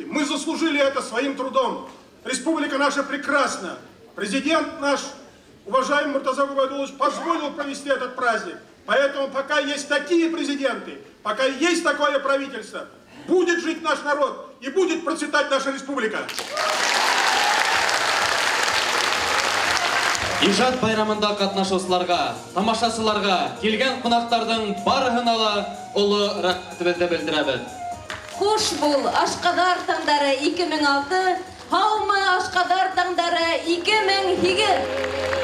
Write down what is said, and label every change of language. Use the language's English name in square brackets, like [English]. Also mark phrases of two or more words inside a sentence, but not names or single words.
[Russian] Мы заслужили это своим трудом. Республика наша прекрасна. Президент наш, уважаемый Муртаза Губайдулович, позволил провести этот праздник. Поэтому пока есть такие президенты, пока есть такое правительство, будет жить наш народ и будет процветать наша республика. [Bashkir] Ижат байрамында катнашучыларга, тамашачыларга, килгән кунактарның барыгына ла улы рәхмәтебезне белдерәбез. Хуш бул, Ашкадар таңдары 2006, һаумы Ашкадар таңдары 2008.